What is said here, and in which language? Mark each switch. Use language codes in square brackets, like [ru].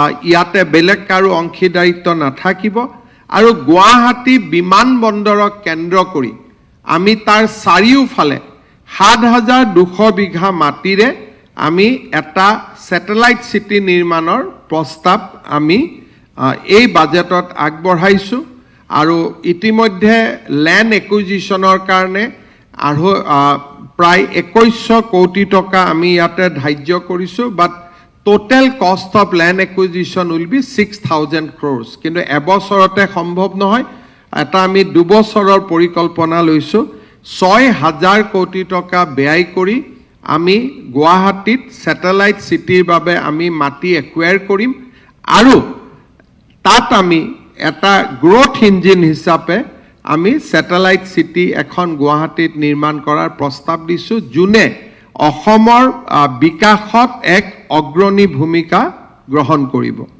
[as] ইয়াতে বেলেগ কাৰো অংশীদাৰিত্ব নাথাকিব আৰু গুৱাহাটী বিমানবন্দৰক কেন্দ্ৰ কৰি আমি তাৰ চাৰিওফালে 7,200 বিঘা মাটিৰে আমি এটা ছেটেলাইট চিটি নিৰ্মাণৰ প্ৰস্তাৱ আমি এই বাজেটত আগবঢ়াইছোঁ আৰু ইতিমধ্যে ল্যান্ড একুইজিশ্যনৰ কাৰণে আৰু প্ৰায় 2100 কোটি টকা আমি ইয়াতে ধাৰ্য কৰিছোঁ। [en] but total cost of land acquisition will be 6,000 crores [as] কিন্তু এবছৰতে সম্ভৱ নহয়। এটা আমি 2 বছৰৰ পৰিকল্পনা লৈছোঁ। 6,000 কোটি টকা ব্যয় কৰি আমি গুৱাহাটীত ছেটেলাইট চিটিৰ বাবে আমি মাটি একুৱায়াৰ কৰিম আৰু তাত আমি এটা গ্ৰোথ ইঞ্জিন হিচাপে আমি ছেটেলাইট চিটি এখন গুৱাহাটীত নিৰ্মাণ কৰাৰ প্ৰস্তাৱ দিছোঁ যোনে অসমৰ বিকাশত এক অগ্ৰণী ভূমিকা গ্ৰহণ কৰিব।